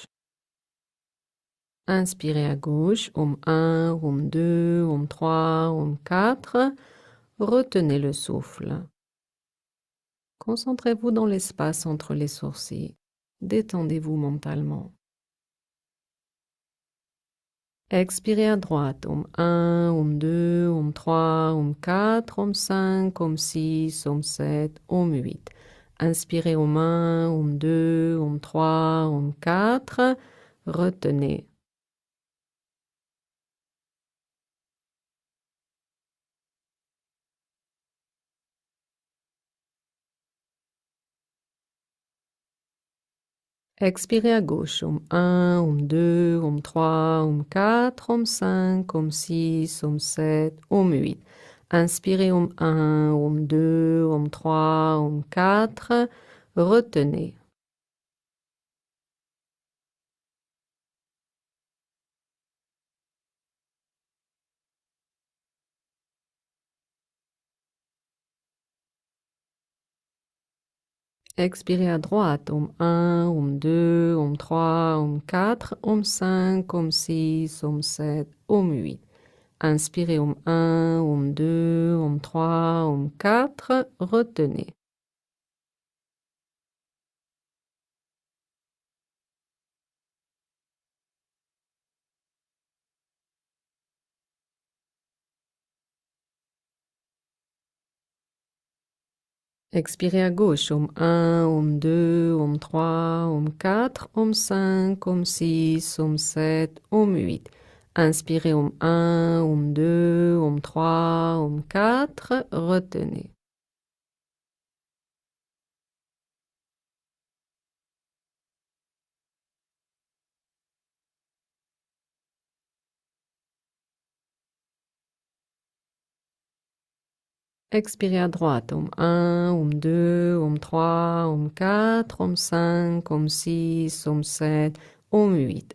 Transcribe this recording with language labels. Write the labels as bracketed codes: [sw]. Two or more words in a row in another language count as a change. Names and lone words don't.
[fr] Inspirez à gauche, Om 1, Om 2, Om 3, Om 4. Retenez le souffle. Concentrez-vous dans l'espace entre les sourcils. Détendez-vous mentalement. Expirez à droite, Om 1, Om 2, Om 3, Om 4, Om 5, Om 6, Om 7, Om 8. Inspirez Om 1, Om 2, Om 3, Om 4. Retenez. Expirez à gauche, Om 1, Om 2, Om 3, Om 4, Om 5, Om 6, Om 7, Om 8. Inspirez Om 1, Om 2, Om 3, Om 4. Retenez. Expirez à droite, Om 1, Om 2, Om 3, Om 4, Om 5, Om 6, Om 7, Om 8. Inspirez Om 1, Om 2, Om 3, Om 4. Retenez. Expirez à gauche, Om 1, Om 2, Om 3, Om 4, Om 5, Om 6, Om 7, Om 8. Inspirez Om 1, Om 2, Om 3, Om 4. Retenez. Expirez à droite, Om 1, Om 2, Om 3, Om 4, Om 5, Om 6, Om 7, Om 8.